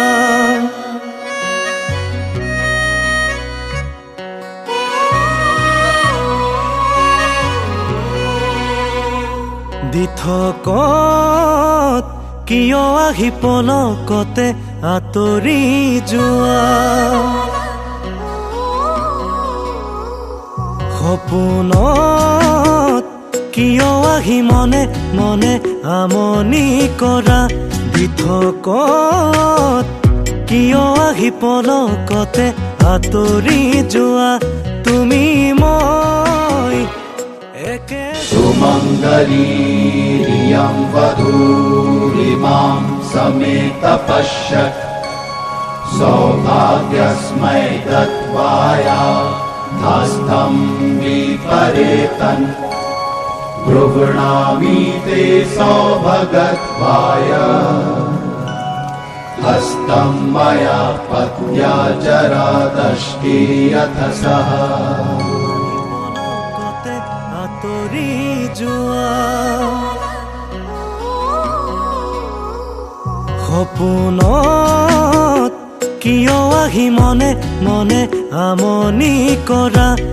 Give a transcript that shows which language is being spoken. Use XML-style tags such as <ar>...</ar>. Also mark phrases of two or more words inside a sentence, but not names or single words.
<as>দিঠকত কিয় আহি পলকতে আঁতৰি যোৱা সপোনত কিয় আহি মনে মনে আমনি কৰা দিঠকত কিয় আহি পলকতে আঁতৰি যোৱা তুমি মই একে</as> <sa>सुमङ्गलीरियं वधूरिमां समेत पश्यत् सौभाग्यस्मै दत्वाया हस्तं विपरेतन् गृह्णामि ते सौभगत्वाय हस्तं मया पत्या जरादष्टे यथ सः</sa> <as>পলকতে আঁতৰি যোৱা সপোনত কিয় আহি মনে মনে আমনি কৰা</as>